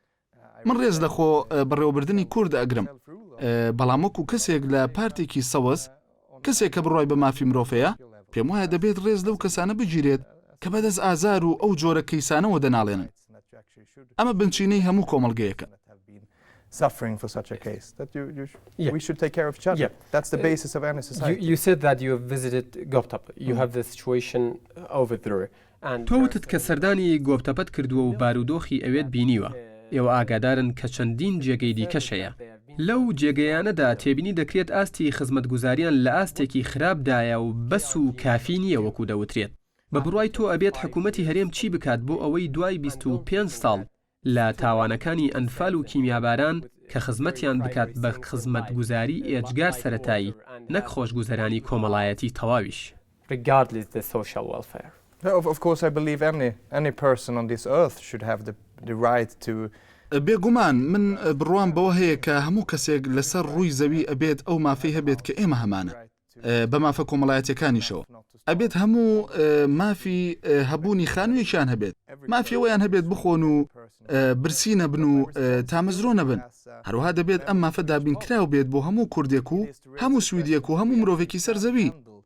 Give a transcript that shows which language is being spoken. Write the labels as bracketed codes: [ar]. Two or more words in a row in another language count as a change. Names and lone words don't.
[ckb] من ڕێز لەخۆ بەڕێوەبردننی کورد ئەگرم بەڵام وەکو کەسێک لە پارتێکی سەوەس کەسێک کە بڕای بە مافی مرۆڤەیە پێم وایە دەبێت ڕێز لەو کەسانە بگیرێت کە بەدەست ئازار و ئەو جۆرە کەیسانەوە دەناڵێنن ئەمە بنچینەی هەموو کۆمەڵگەیەکە [en] suffering for such a case that we should take care of each other. That's the basis of any society. You said that you have visited Goptap. You have the situation over there. [ckb] تۆوتت کە سەردانی گۆپتەپەت کردووە و بارودۆخی ئەوێت بینیوە ئێوە ئاگادارن کە چەندین جێگەی دیکەشەیە لەو جێگەیانەدا تێبینی دەکرێت ئاستی خزمەتگوزاریان لە ئاستێکی خراپدایە و بەس و کافی نییە وەکو دەوترێت بە بڕای تۆ ئەبێت حکوومەتی هەرێم چی بکات بۆ ئەوەی دوای 25 ساڵ لە تاوانەکانی ئەنفال و کیمیاباران کە خزمەتیان بکات بە خزمەتگوزاری ئێجگار سەرەتایی نەک خۆشگوزەرانی کۆمەڵایەتی تەواویش. [en] Regardless the social welfare. Of course I believe any person on this earth should have the right to [ckb] بێگومان من بڕوام بەوە هەیە کە هەموو کەسێک لەسەر ڕووی زەوی ئەبێت ئەو مافەی هەبێت کە ئێمە هەمانە بە مافە کۆمەڵایەتەکانیشەوە ئەبێت هەموو مافی هەبوونی خانوویشان هەبێت مافیەوەیان هەبێت بخۆن و برسی نەبن و تامەزرۆ نەبن هەروها دەبێت ئەم مافە دابینکراو بێت بۆ هەموو کوردێک و هەموو سویدیەک و هەموو مرۆڤێکی سەرزەوی